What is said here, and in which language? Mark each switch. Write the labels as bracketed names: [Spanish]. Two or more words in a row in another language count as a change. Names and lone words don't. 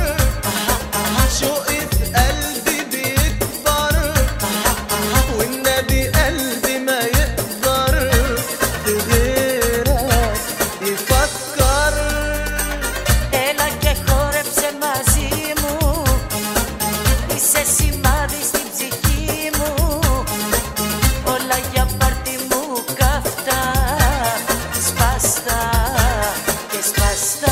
[Arabic] شوقي في قلبي بيكبر، والنبي قلبي ما يقدر بغيرك يفكر. [Greek] Έλα και χόρεψε μαζί μου, είσαι σημάδι στην ψυχή μου. Όλα για πάρτι μου καυτά, σπαστά και σπαστά.